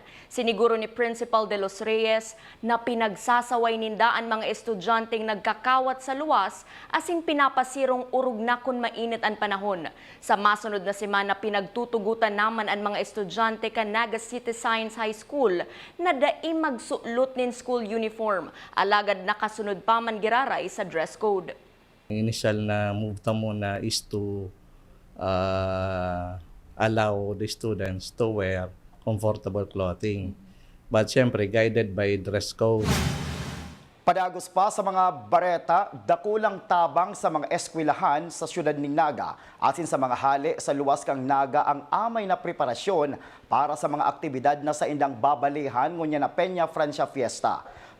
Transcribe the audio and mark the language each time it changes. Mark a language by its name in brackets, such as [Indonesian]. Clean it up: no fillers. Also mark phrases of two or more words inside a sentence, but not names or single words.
[Bikol] Siniguro ni Principal de los Reyes na pinagsasaway nindaan mga estudyanteng nagkakawat sa luwas asing pinapasirong urog na kun mainit ang panahon. Sa masunod na semana pinagtutugutan naman ang mga estudyante kan Naga City Science High School na dai magsulot nin [English] school uniform, [Bikol] alagad nakasunod pa man giraray sa [English] dress code. Initial [Filipino] na move mo na [English] is to allow the students to wear comfortable clothing. But syempre, guided by dress code. [Bikol] Padagos pa sa mga Bareta, dakulang tabang sa mga eskwelahan sa siyudad ng Naga asin sa mga hali sa luwas kang Naga ang amay na preparasyon para sa mga aktibidad na sa indang babalihan ngunya na Peña Francia Fiesta.